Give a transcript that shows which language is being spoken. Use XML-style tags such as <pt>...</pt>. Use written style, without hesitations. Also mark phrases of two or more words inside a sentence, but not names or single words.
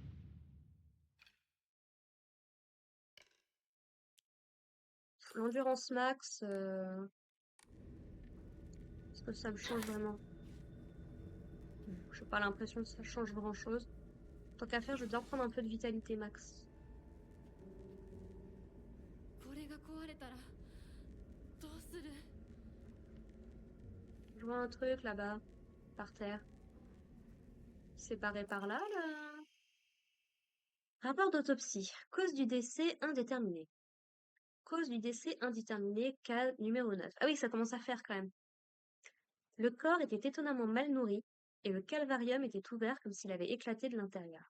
<fr>L'endurance max, est-ce que ça me change vraiment? J'ai pas l'impression que ça change grand-chose. Tant qu'à faire, je vais bien prendre un peu de vitalité max.</fr> <ja>これが壊れたらどうする？</ja> <fr>Je vois un truc là-bas, par terre. Séparé par là, là. Rapport d'autopsie. Cause du décès indéterminée. Cause du décès indéterminée, cas numéro 9. Ah oui, ça commence à faire quand même. Le corps était étonnamment mal nourri et le calvarium était ouvert comme s'il avait éclaté de l'intérieur.</fr>